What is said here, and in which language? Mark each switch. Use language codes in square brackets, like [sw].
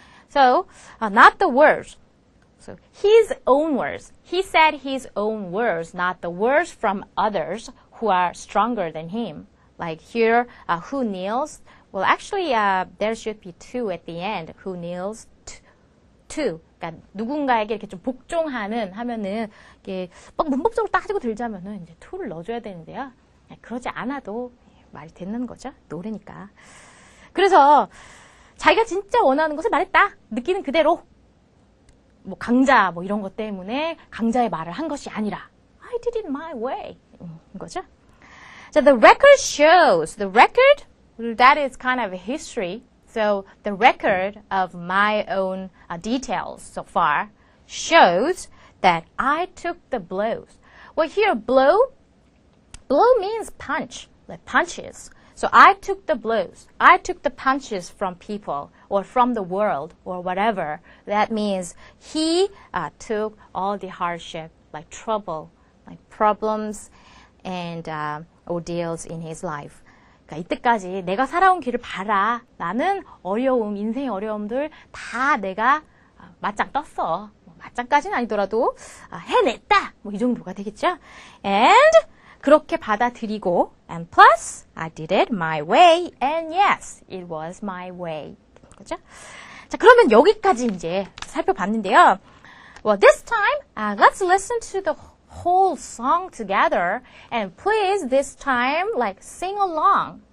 [en] So, not the words. So, his own words. He said his own words, not the words from others who are stronger than him. Like here, who kneels. Well, actually, there should be two at the end. Who kneels to. [ko] 그러니까 누군가에게 이렇게 좀 복종하는 하면은 이게 막 문법적으로 따지고 들자면은 이제 to를 넣어줘야 되는데요. 그러지 않아도 말이 되는 거죠. 노래니까. 그래서 자기가 진짜 원하는 것을 말했다. 느끼는 그대로. 뭐 강자 뭐 이런 것 때문에 강자의 말을 한 것이 아니라 [en] I did it my way. [ko] 거죠. [en] So the record shows, the record, that is kind of a history. So the record of my own details so far shows that I took the blows. Well, here blow means punch, like punches. So I took the blows. I took the punches from people or from the world or whatever. That means he took all the hardship, like trouble, like problems and ordeals in his life. [ko] 그러니까 이때까지 내가 살아온 길을 봐라. 나는 어려움, 인생의 어려움들 다 내가 맞짱 떴어. 맞짱까지는 아니더라도 해냈다. 뭐 이 정도가 되겠죠. [en] And [ko] 그렇게 받아들이고 [en] and plus I did it my way and yes, it was my way. [ko] 그죠? 자, 그러면 여기까지 이제 살펴봤는데요. [en] Well, this time let's listen to the whole song together and please this time like sing along.